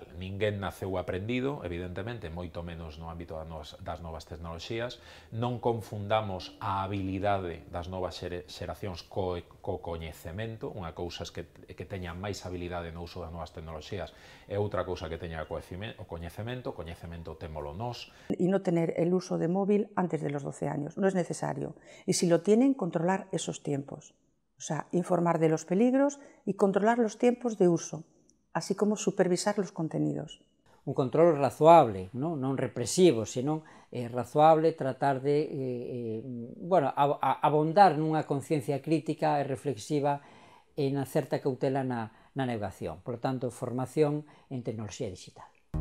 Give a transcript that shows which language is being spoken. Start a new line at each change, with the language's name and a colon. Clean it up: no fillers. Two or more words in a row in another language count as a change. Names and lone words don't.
Galician: Ninguén naceu aprendido, evidentemente, moito menos no ámbito das novas tecnoloxías. Non confundamos a habilidade das novas xeracións co coñecemento. Unha cousa é que teñan máis habilidade no uso das novas tecnoloxías e outra cousa que teña o coñecemento. O coñecemento témolo nós.
Spanish: Y no tener el uso de móvil antes de los 12 años, no es necesario. Y si lo tienen, controlar esos tiempos. O sea, informar de los peligros y controlar los tiempos de uso, así como supervisar los contenidos.
Galician: Un control razoable, non represivo, senón razoable, tratar de abondar nunha conciencia crítica e reflexiva e na certa cautela na navegación.
Spanish: Por lo tanto, formación en tecnoloxía digital.